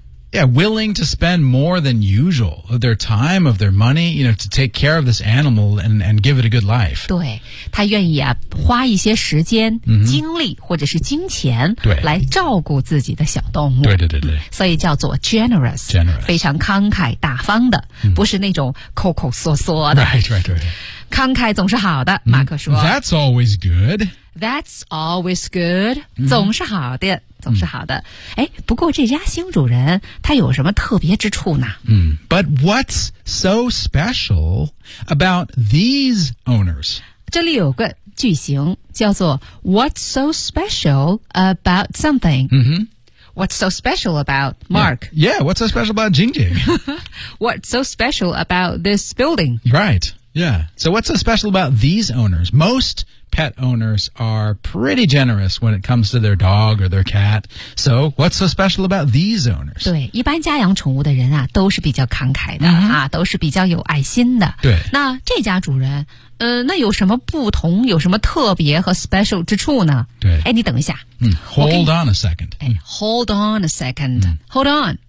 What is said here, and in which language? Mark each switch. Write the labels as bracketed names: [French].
[English] Yeah, willing to spend more than usual of their time, of their money, you know, to take care of this animal and give it a good life. [Chinese] 对。他愿意啊花一些时间、精力或者是金钱来照顾自己的小动物对对对对、所以叫做 generous, [English] generous [Chinese] 非常慷慨大方的、不是那种抠抠缩缩的 [English] right, right, right. [Chinese] 慷慨总是好的、马克说 [English] That's always good That's always good、 [Chinese] 总是好的总是好的、哎、不过这家新主人他有什么特别之处呢、 [English] But what's so special about these owners? [Chinese] 这里有个句型叫做 [English] What's so special about something?、What's so special about Mark? Yeah, yeah what's so special about Jing Jing? What's so special about this building? Right, yeah. So what's so special about these owners? Most pet owners are pretty generous when it comes to their dog or their cat. So what's so special about these owners? [Chinese] 对,一般家养宠物的人啊都是比较慷慨的、啊、都是比较有爱心的。对。那这家主人那有什么不同有什么特别和 special 之处呢对。哎你等一下。 [English] Hold on a second.、 Hold on a second.、Hold on.